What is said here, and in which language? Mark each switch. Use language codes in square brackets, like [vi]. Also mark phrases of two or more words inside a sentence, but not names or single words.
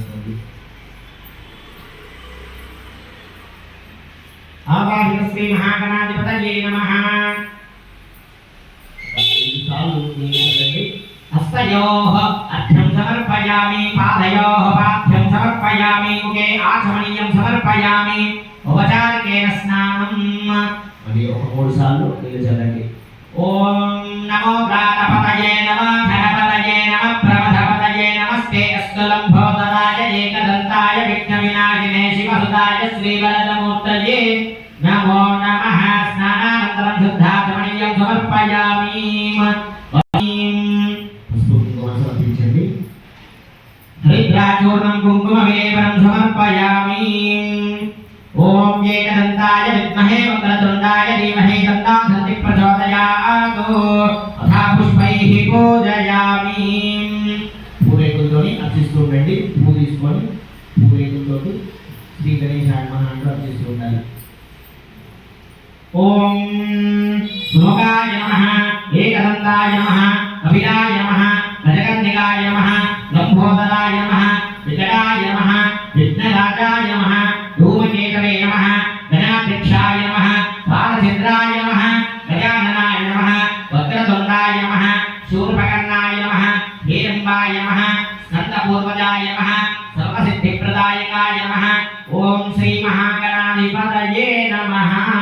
[sa] आवाहित श्री महागणाधिपतये नमः हस्तयोः अर्घ्यं समर्पयामि पादयोः पाद्यं समर्पयामि मुखे आचमनीयं समर्पयामि उपचारिकेन स्नानं मणि [te] ఒక మూడు సార్లు నిలచండి [sa] ఓం నమో ప్రాణపతయే నమః ధనపతయే నమః ప్రమథపతయే నమస్తే అస్తులంబోదరాయ ఏకదంతాయ విఘ్నవినాశినే శివసుదాయ శ్రీవరదమూర్తయే नमो नमः स्नानानन्तरं शुद्धाचमनीयं समर्पयामि समर्पिंचंడి हरिद्राचूर्णं कुङ्कुमविलेपनं समर्पयामि ओम एकदन्ताय विद्महे वक्रतुण्डाय धीमहि तन्नो दन्ति प्रचोदयात् तथा पुष्पैः पूजयामि [te] పూరేకులతోని అర్చిస్తూ ఉండండి పువ్వు తీసుకొని పూరేకులతోటి [sa] శ్రీ గణేశాయ నమః [te] అంటూ అర్చిస్తూ ఉండాలి [sa] ओम सुमुखाय नमः एकदन्ताय नमः कपिलाय नमः गजकर्णिकाय नमः लंबोदराय नमः विकटाय नमः विघ्नराजाय नमः धूमकेतवे नमः गणाध्यक्षाय नमः बालचन्द्राय नमः गजाननाय नमः वक्रतुण्डाय नमः शूर्पकर्णाय नमः हेरम्बाय नमः स्कन्दपूर्वजाय नमः सर्वसिद्धिप्रदायकाय नमः ओम श्री महागणाधिपतये नमः